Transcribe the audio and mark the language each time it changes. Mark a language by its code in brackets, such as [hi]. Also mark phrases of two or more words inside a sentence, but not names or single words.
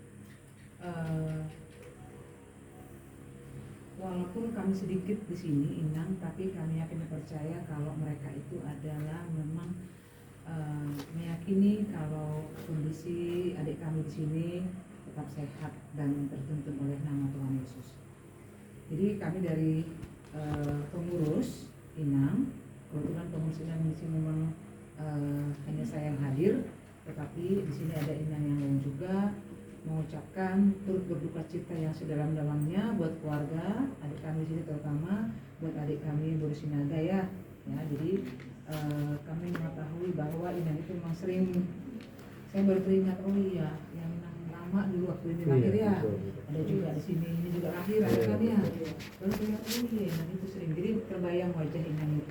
[id] Walaupun kami sedikit di sini Inang, tapi kami yakin percaya kalau mereka itu adalah memang meyakini kalau kondisi adik kami di sini tetap sehat dan tertuntun oleh nama Tuhan Yesus. Jadi kami dari pengurus Inang, kebetulan pengurus Inang di sini memang hanya saya yang hadir, tetapi di sini ada Inang yang lain juga mengucapkan turut berduka cita yang sedalam-dalamnya buat keluarga adik kami di sini, terutama buat adik kami Boris Sinaga ya. Jadi kami mengetahui bahwa Inang itu memang sering, saya baru teringat oh iya yang Inang lama dulu waktu ini lahir ya, ada juga di sini ini juga lahir ada kan ya, baru teringat oh iya Inang itu sering, jadi terbayang wajah Inang itu.